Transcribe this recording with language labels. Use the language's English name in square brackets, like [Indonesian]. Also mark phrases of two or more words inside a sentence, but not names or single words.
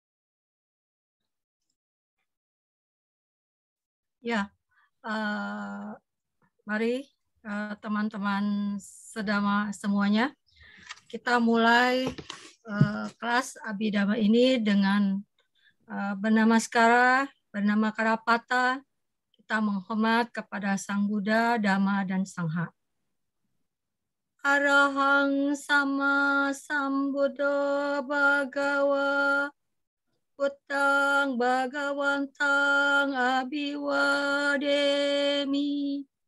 [Indonesian] Ya, mari teman-teman sedama semuanya, kita mulai kelas Abhidhamma ini dengan bernama Karapata. Kita menghormat kepada Sang Buddha, Dhamma, dan Sangha. [Pali] Arahang sama sambuddho bhagawa Buddhang bhagawantang abhiwademi.